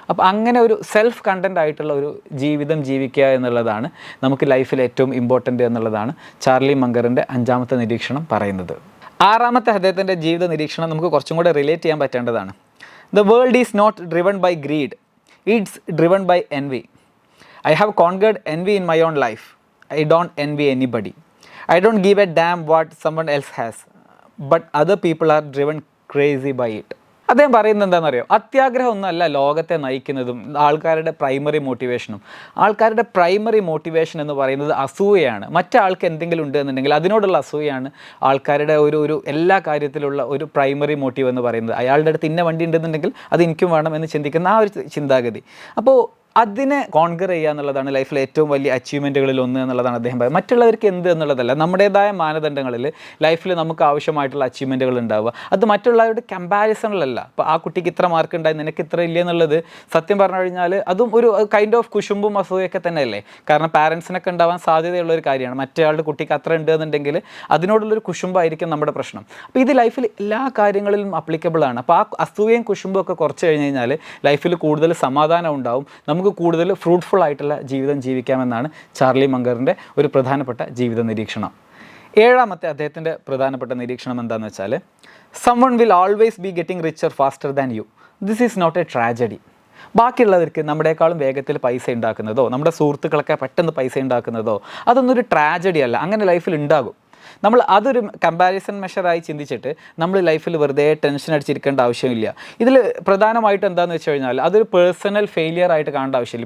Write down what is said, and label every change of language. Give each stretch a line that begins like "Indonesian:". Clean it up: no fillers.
Malayalam: അപ്പോൾ അങ്ങനെ ഒരു സെൽഫ് കണ്ടൻ്റ് ആയിട്ടുള്ള ഒരു ജീവിതം ജീവിക്കുക എന്നുള്ളതാണ് നമുക്ക് ലൈഫിൽ ഏറ്റവും ഇമ്പോർട്ടൻ്റ് എന്നുള്ളതാണ് ചാർലി മങ്കറിൻ്റെ അഞ്ചാമത്തെ നിരീക്ഷണം പറയുന്നത്. ആറാമത്തെ അദ്ദേഹത്തിൻ്റെ ജീവിത നിരീക്ഷണം നമുക്ക് കുറച്ചും കൂടെ റിലേറ്റ് ചെയ്യാൻ പറ്റേണ്ടതാണ്.
English: The world is not driven by greed, it's driven by envy. I have conquered envy in my own life. I don't envy anybody. I don't give a damn what someone else has. But other people are driven crazy by it.
Malayalam: അദ്ദേഹം പറയുന്നത് എന്താണെന്നറിയോ, അത്യാഗ്രഹം ഒന്നുമല്ല ലോകത്തെ നയിക്കുന്നതും ആൾക്കാരുടെ primary മോട്ടിവേഷനും. ആൾക്കാരുടെ primary motivation എന്ന് പറയുന്നത് അസൂയയാണ്. മറ്റാൾക്ക് എന്തെങ്കിലും ഉണ്ട് എന്നുണ്ടെങ്കിൽ അതിനോടുള്ള അസൂയയാണ് ആൾക്കാരുടെ ഒരു എല്ലാ കാര്യത്തിലുള്ള ഒരു പ്രൈമറി മോട്ടീവ് എന്ന് പറയുന്നത്. അയാളുടെ അടുത്ത് ഇന്ന വണ്ടി ഉണ്ടെന്നുണ്ടെങ്കിൽ അത് എനിക്കും വേണം എന്ന് ചിന്തിക്കുന്ന ആ ഒരു ചിന്താഗതി. അപ്പോൾ അതിനെ കോൺകർ ചെയ്യുക എന്നുള്ളതാണ് ലൈഫിലെ ഏറ്റവും വലിയ അച്ചീവ്മെൻറ്റുകളിൽ ഒന്ന് എന്നുള്ളതാണ് അദ്ദേഹം പറയുന്നത്. മറ്റുള്ളവർക്ക് എന്ത് എന്നുള്ളതല്ല, നമ്മുടേതായ മാനദണ്ഡങ്ങളിൽ ലൈഫിൽ നമുക്ക് ആവശ്യമായിട്ടുള്ള അച്ചീവ്മെൻറ്റുകൾ ഉണ്ടാവുക. അത് മറ്റുള്ളവരുടെ കമ്പാരിസണിലല്ല. അപ്പോൾ ആ കുട്ടിക്ക് ഇത്ര മാർക്ക് ഉണ്ടായി നിനക്ക് ഇത്ര ഇല്ല എന്നുള്ളത് സത്യം പറഞ്ഞു കഴിഞ്ഞാൽ അതും ഒരു കൈൻഡ് ഓഫ് കുശുമ്പും അസൂയൊക്കെ തന്നെയല്ലേ. കാരണം പാരൻസിനൊക്കെ ഉണ്ടാവാൻ സാധ്യതയുള്ളൊരു കാര്യമാണ്. മറ്റേയാളുടെ കുട്ടിക്ക് അത്ര ഉണ്ട് എന്നുണ്ടെങ്കിൽ അതിനോടുള്ളൊരു കുശുമ്പായിരിക്കും നമ്മുടെ പ്രശ്നം. അപ്പോൾ ഇത് ലൈഫിൽ എല്ലാ കാര്യങ്ങളിലും അപ്ലിക്കബിൾ ആണ്. അപ്പോൾ ആ അസൂയയും കുശുമ്പും ഒക്കെ കുറച്ച് കഴിഞ്ഞ് കഴിഞ്ഞാൽ ലൈഫിൽ കൂടുതൽ സമാധാനം ഉണ്ടാവും, നമുക്ക് കൂടുതൽ ഫ്രൂട്ട്ഫുൾ ആയിട്ടുള്ള ജീവിതം ജീവിക്കാമെന്നാണ് ചാർലി മങ്കറിൻ്റെ ഒരു പ്രധാനപ്പെട്ട ജീവിത നിരീക്ഷണം. ഏഴാമത്തെ അദ്ദേഹത്തിൻ്റെ പ്രധാനപ്പെട്ട നിരീക്ഷണം എന്താണെന്ന് വെച്ചാൽ,
English: someone will always be getting richer faster than you. This is not a tragedy.
Malayalam: ബാക്കിയുള്ളവർക്ക് നമ്മുടേക്കാളും വേഗത്തിൽ പൈസ ഉണ്ടാക്കുന്നതോ നമ്മുടെ സുഹൃത്തുക്കളൊക്കെ പെട്ടെന്ന് പൈസ ഉണ്ടാക്കുന്നതോ അതൊന്നും ഒരു ട്രാജഡി അല്ല. അങ്ങനെ ലൈഫിൽ ഉണ്ടാകും. നമ്മൾ അതൊരു കമ്പാരിസൺ മെഷറായി ചിന്തിച്ചിട്ട് നമ്മൾ ലൈഫിൽ വെറുതെ ടെൻഷൻ അടിച്ചിരിക്കേണ്ട ആവശ്യമില്ല. ഇതിൽ പ്രധാനമായിട്ട് എന്താണെന്ന് വെച്ച് കഴിഞ്ഞാൽ അതൊരു പേഴ്സണൽ ഫെയിലിയർ ആയിട്ട് കാണേണ്ട ആവശ്യമില്ല.